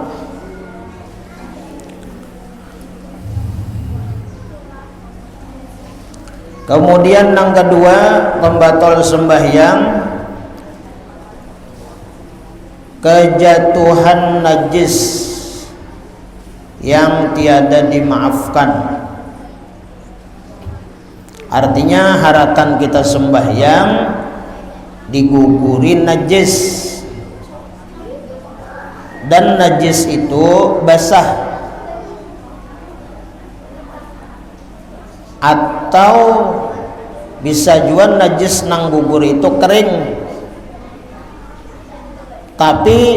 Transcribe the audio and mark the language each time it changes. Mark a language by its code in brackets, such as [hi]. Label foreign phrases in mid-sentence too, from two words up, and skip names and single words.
[id] Kemudian yang kedua, pembatal sembahyang kejatuhan najis yang tiada dimaafkan. [bjn] Artinya haratan kita sembahyang digugurin najis, dan najis itu basah atau bisa juga najis nang gugur itu kering, tapi